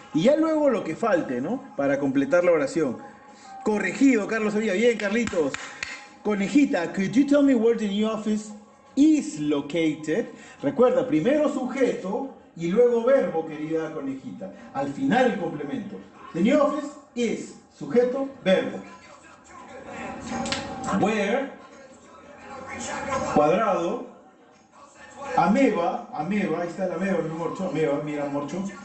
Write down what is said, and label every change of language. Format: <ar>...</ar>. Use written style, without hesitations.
<es>Y ya luego lo que falte, ¿no? Para completar la oración. Corregido, Carlos Sevilla. Bien, Carlitos.</es> <en>Conejita, could you tell me where the new office is located?</en> <es>Recuerda, primero sujeto y luego verbo, querida conejita. Al final el complemento.</es> <en>The new office is</en> <es>sujeto, verbo. Where, cuadrado. Ameba, ahí está la ameba, mi morcho. Ameba, mira, morcho.</es>